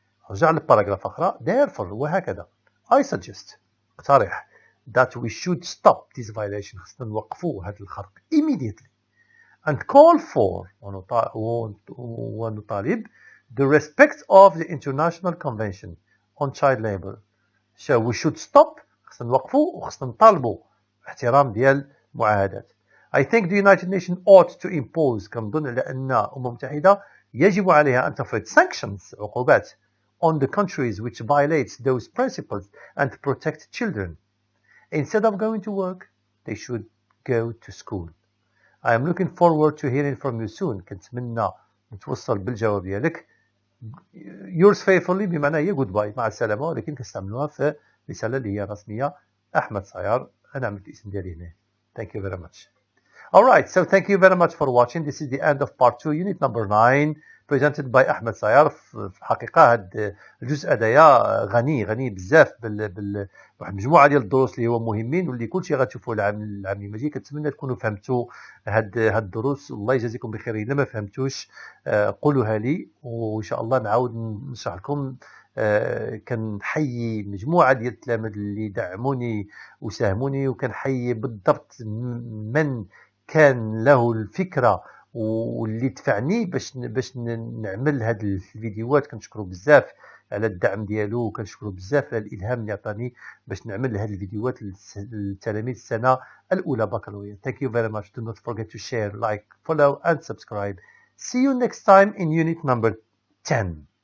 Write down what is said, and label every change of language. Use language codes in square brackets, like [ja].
[ar] رجع للباراجراف أخرى [en] therefore [ar] وهكذا [en] I suggest [ar] اقترح [en] that we should stop this violation [ar] خصنا نوقفوا هذا الخرق [en] immediately and call for [ar] ونطالب [en] the respect of the International Convention on Child Labor. So we should stop [ar] خصنا نوقفوا وخصنا نطالبوا احترام ديال المعاهدات. [en] I think the United Nations ought to impose [ar] كنظن على أن الأمم المتحدة يجب عليها أن تفرض [en] sanctions [ar] عقوبات [en] on the countries which violate those principles and protect children. Instead of going to work, they should go to school. I am looking forward to hearing from you soon. [ar] كنتمنى نتوصل بالجواب ديالك. [en] Yours faithfully [ar] بمعنى هي [en] goodbye [ar] مع السلامة ولكن كنستعملوها في رسالة اللي هي رسمية أحمد صيار. أنا عملت الاسم ديالي هنا. [en] Thank you very much. Alright, so thank you very much for watching. This is the end of part 2, unit number 9, presented by أحمد صيار. [ar] في الحقيقة هذا الجزء هذايا غني بزاف واحد مجموعة ديال الدروس اللي هو مهمين واللي كلشي غتشوفوه العام المجي. كنتمنى تكونوا فهمتوا هاد الدروس. الله يجازيكم بخير. إلا ما فهمتوش قولوها لي وإن شاء الله نعاود نشرح لكم. كنحيي مجموعة ديال التلاميذ اللي دعموني وساهموني وكنحيي بالضبط من كان له الفكرة واللي دفعني باش نعمل هاد الفيديوهات. كنشكرو بزاف على الدعم ديالو وكنشكرو بزاف على الالهام اللي عطاني باش نعمل هاد الفيديوهات للتلاميذ السنة الأولى باكلوريا. [en] Thank you very much. Do not forget to share, like, follow and subscribe. See you next time in unit number 10.